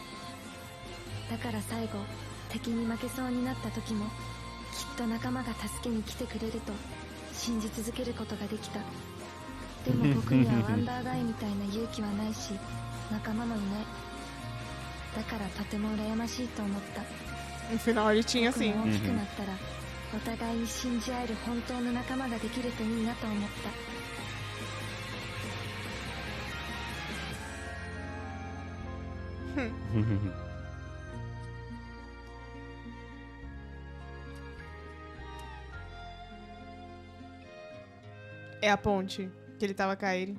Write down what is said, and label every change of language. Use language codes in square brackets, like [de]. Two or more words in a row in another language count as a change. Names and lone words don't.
[ja] だから最後敵に負けそうになった時もきっと仲間が助けに来てくれると信じ続けることができた。でも僕にはワンダーガイみたいな勇気はないし仲間もいない。だからとても羨ましいと思った。 [pt] No final ele tinha [ja] 僕 [pt] assim. [ja] も大きくなったらお互いに信じ合える本当の仲間ができるといいなと思った。 [pt] É a ponte que ele tava com a Eri.